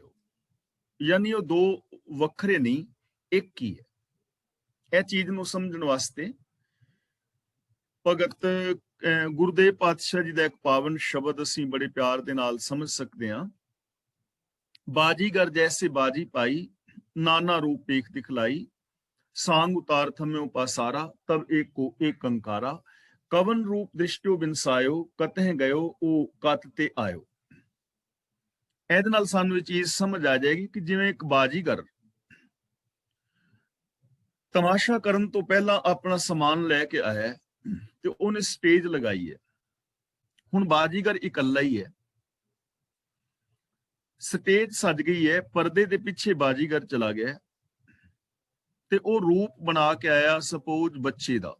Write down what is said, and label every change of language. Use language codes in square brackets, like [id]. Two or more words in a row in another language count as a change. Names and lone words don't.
[pa] ਯਾਨੀ ਉਹ ਦੋ ਵੱਖਰੇ ਨਹੀਂ, ਇੱਕ ਹੀ ਹੈ। ਇਹ ਚੀਜ਼ ਨੂੰ ਸਮਝਣ ਵਾਸਤੇ ਭਗਤ ਗੁਰਦੇਵ ਪਾਤਸ਼ਾਹ ਜੀ ਦਾ ਇੱਕ ਪਾਵਨ ਸ਼ਬਦ ਅਸੀਂ ਬੜੇ ਪਿਆਰ ਦੇ ਨਾਲ ਸਮਝ ਸਕਦੇ ਹਾਂ। ਬਾਜੀਗਰ ਜੈਸੇ ਬਾਜੀ ਪਾਈ, ਨਾਨਾ ਰੂਪ ਪੇਖ ਦਿਖਲਾਈ, ਸਾਂਗ ਉਤਾਰ ਥੰਮਿਓ ਪਾਸਾਰਾ, ਤਬ ਏਕ ਕੋ ਏਕ ਕੰਕਾਰਾ, ਕਵਨ ਰੂਪ ਦ੍ਰਿਸ਼ਟਿਓ ਬਿਨਸਾਇਓ, ਕਤਹ ਗਇਓ ਓ ਕਤ ਤੇ ਆਇਓ। ਇਹਦੇ ਨਾਲ ਸਾਨੂੰ ਇਹ ਚੀਜ਼ ਸਮਝ ਆ ਜਾਏਗੀ ਕਿ ਜਿਵੇਂ ਇੱਕ ਬਾਜੀਗਰ ਤਮਾਸ਼ਾ ਕਰਨ ਤੋਂ ਪਹਿਲਾਂ ਆਪਣਾ ਸਮਾਨ ਲੈ ਕੇ ਆਇਆ ਤੇ ਉਹਨੇ ਸਟੇਜ ਲਗਾਈ ਹੈ। ਹੁਣ ਬਾਜੀਗਰ ਇਕੱਲਾ ਹੀ ਹੈ, ਸਟੇਜ ਸਜ ਗਈ ਹੈ, ਪਰਦੇ ਦੇ ਪਿੱਛੇ ਬਾਜੀਗਰ ਚਲਾ ਗਿਆ ਤੇ ਉਹ ਰੂਪ ਬਣਾ ਕੇ ਆਇਆ ਸਪੋਜ਼ ਬੱਚੇ ਦਾ।